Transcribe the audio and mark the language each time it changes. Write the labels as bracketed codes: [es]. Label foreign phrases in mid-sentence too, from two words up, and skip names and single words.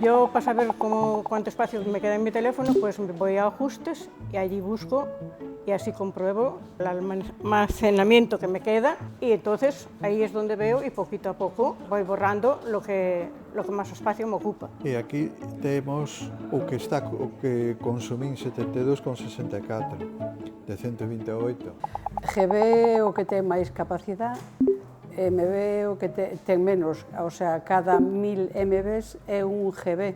[es] para saber cuánto espacio me queda en mi teléfono, pues voy a ajustes y allí busco y así compruebo el almacenamiento que me queda y entonces ahí es donde veo y poquito a poco voy borrando lo que más espacio me ocupa. [gl] E aquí temos o que consumín 72,64 de 128. GB o que ten máis capacidade, MB o que ten menos, [es] o sea, [gl] cada 1000 MB é un GB.